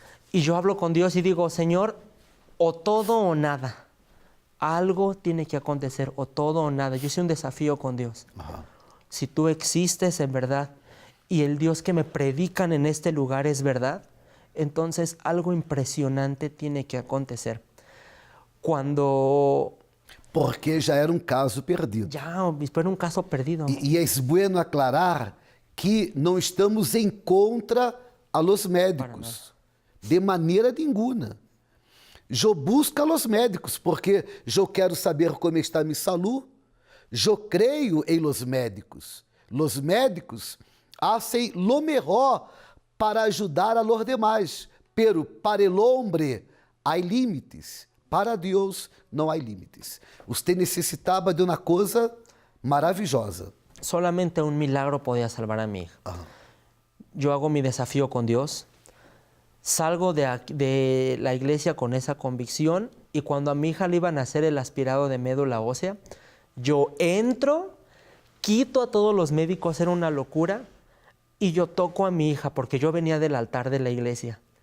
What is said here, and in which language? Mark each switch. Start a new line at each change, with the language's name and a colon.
Spanish: Y yo hablo con Dios y digo, Señor, o todo o nada. Algo tiene que acontecer, o todo o nada. Yo hice un desafío con Dios. Ajá. Si tú existes en verdad y el Dios que me predican en este lugar es verdad, entonces algo impresionante tiene que acontecer. Cuando
Portuguese: Porque já era um caso perdido.
Spanish: ya, obispo, era un caso perdido.
Portuguese: E é
Spanish: bueno aclarar
Portuguese: que não estamos em contra
Spanish: a los médicos,
Portuguese: de maneira nenhuma. Eu busco
Spanish: a los médicos
Portuguese: porque eu quero saber como está minha saúde. Eu creio em
Spanish: los médicos. Los médicos hacen lo mejor para
Portuguese: ajudar
Spanish: a los demás, pero para el hombre
Portuguese: há limites. Para Deus não há limites. Você necessitava de uma coisa maravilhosa.
Spanish: Solamente un milagro podía salvar a mi hija. Ajá. Yo hago mi desafío con Dios, salgo de la iglesia con esa convicción y cuando a mi hija le iban a hacer el aspirado de médula ósea, yo entro, quito a todos los médicos, era una locura, y yo toco a mi hija porque yo venía del altar de la iglesia.